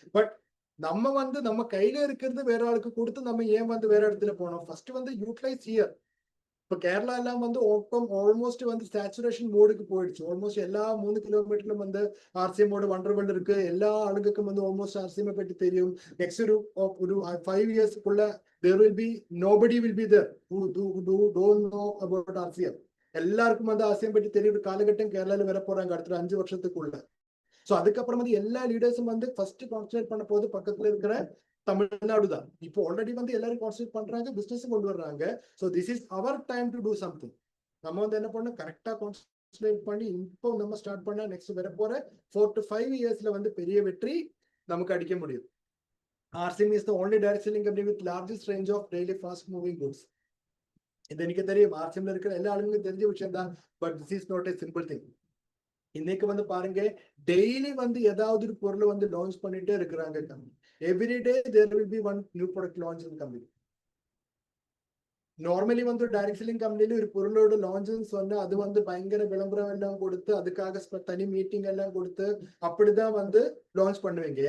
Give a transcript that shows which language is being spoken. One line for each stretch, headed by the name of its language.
Tamil: But நம்ம வந்து நம்ம கையில இருக்கிறது வேற ஆளுக்கு கொடுத்து நம்ம ஏன் வந்து வேற இடத்துல போனோம்? ஃபர்ஸ்ட் வந்து யூட்டிலைஸ் ஹியர். இப்ப கேரளா எல்லாம் வந்து ஆல்மோஸ்ட் வந்து சேச்சுரேஷன் மோடுக்கு போயிடுச்சு. ஆல்மோஸ்ட் எல்லா 3 கிலோமீட்டர்லும் வந்து ஆர்சிஎம் மோடு வண்டர்வேல்ட் இருக்கு. எல்லா ஆளுக்கும் வந்து ஆல்மோஸ்ட் ஆர்சிஎம் பற்றி தெரியும். நெக்ஸ்ட் ஒரு 5 இயர்ஸ்க்குள்ள
English: there will be nobody will be there who don't know about RCM.
Tamil: எல்லாருக்கும் வந்து ஆர்சிஎம் பற்றி தெரியும். ஒரு காலகட்டம் கேரளால வர போறாங்க அடுத்த 5 வருஷத்துக்குள்ள. சோ அதுக்கப்புறம் வந்து எல்லா லீடர்ஸும் வந்து ஃபர்ஸ்ட் கான்சென்ட்ரேட் பண்ண போது பக்கத்துல இருக்கிற தமிழ்நாடு தான். இப்போ ஆல்ரெடி வந்து எல்லாரும் கான்சென்ட்ரேட் பண்றாங்க, பிசினஸ் கொண்டு வர்றாங்க.
English: So this is our time to do something.
Tamil: நம்ம வந்து என்ன பண்ணணும், கரெக்டா கான்சென்ட்ரேட் பண்ணி இப்போ நம்ம ஸ்டார்ட் பண்ணா நெக்ஸ்ட் வர போற 4 to 5 இயர்ஸ்ல வந்து பெரிய வெற்றி நமக்கு அடிக்க முடியும்.
English: RCM is the only direct selling company with largest range of daily fast moving goods.
Tamil: இது எனக்கு தெரியும், RCM இருக்கிற எல்லா ஆளுங்களுக்கும் தெரிஞ்ச விஷயம் தான்.
English: But this is not a simple thing.
Tamil: இன்னைக்கு வந்து பாருங்க, டெய்லி வந்து ஏதாவது ஒரு பொருளை வந்து லான்ச் பண்ணிட்டே இருக்கிறாங்க company.
English: Every day there will be one new product launch in company.
Tamil: Normally வந்து டைரக்ட் செல்லிங் கம்பெனில ஒரு பொருளோட லான்ச்னு சொன்னா அது வந்து பயங்கர விளம்பரம் எல்லாம் கொடுத்து அதுக்காக தனி மீட்டிங் எல்லாம் கொடுத்து அப்படிதான் வந்து லான்ச் பண்ணுவீங்க.